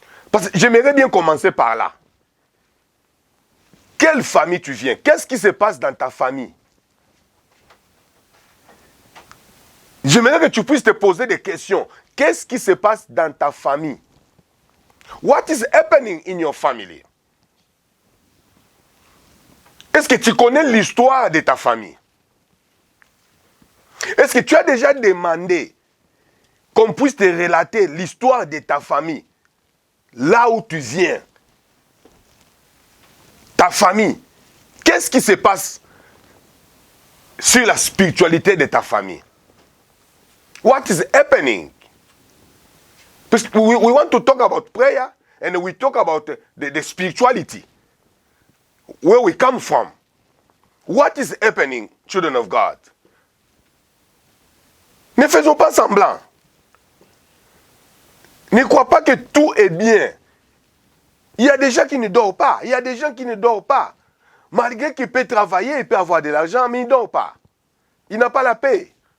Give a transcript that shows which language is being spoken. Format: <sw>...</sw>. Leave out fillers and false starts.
<fr>Parce que j'aimerais bien commencer par là. Quelle famille tu viens? Qu'est-ce qui se passe dans ta famille? J'aimerais que tu puisses te poser des questions. Qu'est-ce qui se passe dans ta famille?</fr> <en>What is happening in your family?</en> <fr>Est-ce que tu connais l'histoire de ta famille? Est-ce que tu as déjà demandé qu'on puisse te relater l'histoire de ta famille, là où tu viens, ta famille? Qu'est-ce qui se passe sur la spiritualité de ta famille?</fr> <en>What is happening? We want to talk about prayer and we talk about the spirituality, where we come from. What is happening, children of God?</en> <fr>Ne faisons pas semblant. Ne crois pas que tout est bien. Il y a des gens qui ne dorment pas. Il y a des gens qui ne dorment pas. Malgré qu'il peut travailler, il peut avoir de l'argent, mais il ne dort pas. Il n'a pas la paix.</fr>